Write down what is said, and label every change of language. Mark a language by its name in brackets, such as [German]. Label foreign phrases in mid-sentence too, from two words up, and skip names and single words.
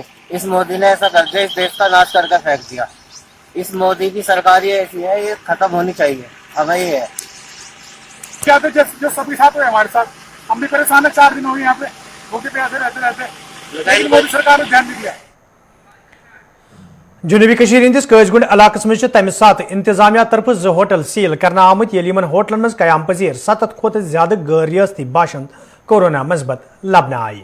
[Hindi] इस मोदी ने ऐसा कर दिया, इस देश का नाश करके फेंक दिया। इस मोदी की सरकार ही ऐसी है, ये खत्म होनी चाहिए। अब ये है क्या तो जो सभी साथ हुए हमारे साथ, हम भी परेशान है। 4 दिन हो गए यहाँ पे भूखे प्यासे रहते, लेकिन मोदी सरकार ने ध्यान नहीं दिया। [Kashmiri] जुनूबी कशीर हंदिस काजगुंड इलाकस मज तमि सात इंतजामिया तरफ 2 होटल सील करना आमत येल यमन होटलन मज कयाम पजीर 7 खोत ज्यादा गैर रियासती बाशिंद कोरोना मस्बत लबन आए।